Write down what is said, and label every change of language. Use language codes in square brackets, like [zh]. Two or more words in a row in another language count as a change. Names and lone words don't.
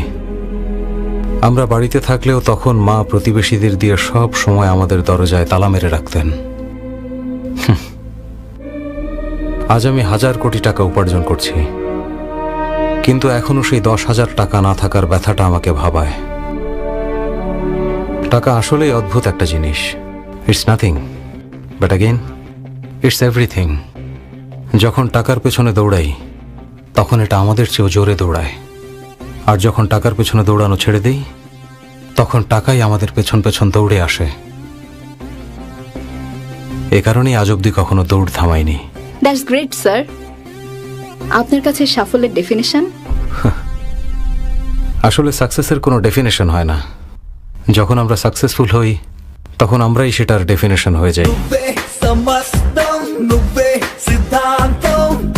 [bn] আমরা বাড়িতে থাকলেও তখন মা প্রতিবেশীদের দিয়ে সব সময় আমাদের দরজায় তালা মেরে রাখতেন। আজ আমি 1000 কোটি টাকা উপার্জন করছি, কিন্তু এখনো সেই 10,000 টাকা না থাকার ব্যথাটা আমাকে ভাবায়। টাকা আসলেই অদ্ভুত একটা জিনিস। [en] It's nothing but again it's everything. [bn] যখন টাকার পেছনে দৌড়াই তখন এটা আমাদের চেয়েও জোরে দৌড়ায়, আর যখন টাকার পেছনে দৌড়ানো ছেড়ে দিই তখন টাকাই আমাদের পেছন পেছন দৌড়ে আসে। এ কারণেই আজ অব্দি কখনো দৌড় থামাইনি। [en] That's great sir. [bn] আপনার কাছে সাফল্যের ডেফিনেশন? আসলে সাকসেসের কোনো ডেফিনেশন হয় না। যখন আমরা সাকসেসফুল হই তখন আমরাই সেটার ডেফিনেশন হয়ে যাই। [te] నువ్వే సమస్తం నువ్వే సిద్ధాంతం.